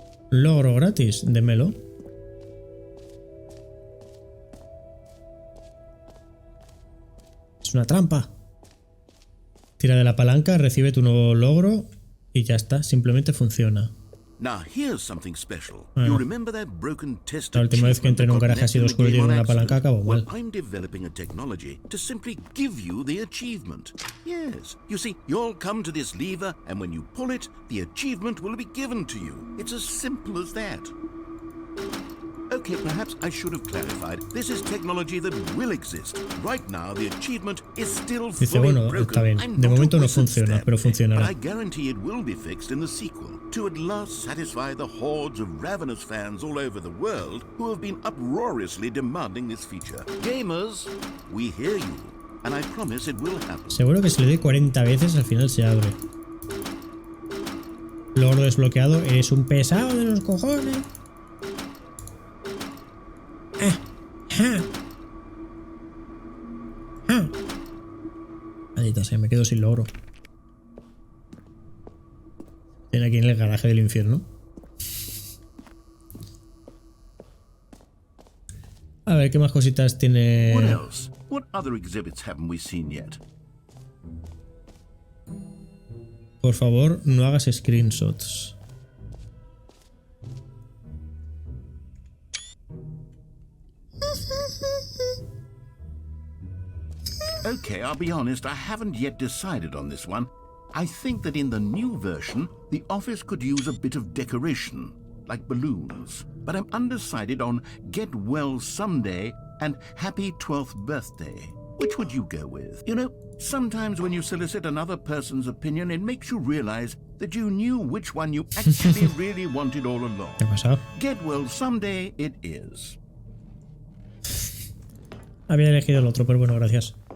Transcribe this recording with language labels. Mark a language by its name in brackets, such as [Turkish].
[Spanish] Logro gratis, démelo. Es una trampa. Tira de la palanca, recibe tu nuevo logro y ya está, simplemente funciona. [English] Now here's something special. You remember that broken test? [Spanish] La última vez que entré en un garaje así de oscuro y dieron una palanca acabó mal. [English] I'm developing a technology to simply give you the achievement. Yes, you see, you'll come to this lever, and when you pull it, the achievement will be given to you. It's as simple as that. Okay, perhaps I should have clarified. This is technology that will exist. Right now, the achievement is still fully broken. [Spanish] Está bien. De momento no funciona, pero funcionará. [English] But I guarantee it will be fixed in the sequel to at last satisfy the hordes of ravenous fans all over the world who have been uproariously demanding this feature. Gamers, we hear you, and I promise it will happen. [Spanish] Seguro que si le doy 40 veces al final se abre. Logro desbloqueado. Eres un pesado de los cojones. Maldita sea, me quedo sin logro. Tiene aquí en el garaje del infierno. A ver, ¿qué más cositas tiene? [English] What else? What other exhibits haven't we seen yet? [Spanish] Por favor, no hagas screenshots. [English] Okay, I'll be honest, I haven't yet decided on this one. I think that in the new version, the office could use a bit of decoration, like balloons. But I'm undecided on Get Well Someday and Happy 12th Birthday. Which would you go with? You know, sometimes when you solicit another person's opinion, it makes you realize that you knew which one you actually really wanted all along. [Spanish] ¿Qué ha pasado? [English] Get Well Someday it is. [Spanish] Había elegido el otro, pero bueno, gracias.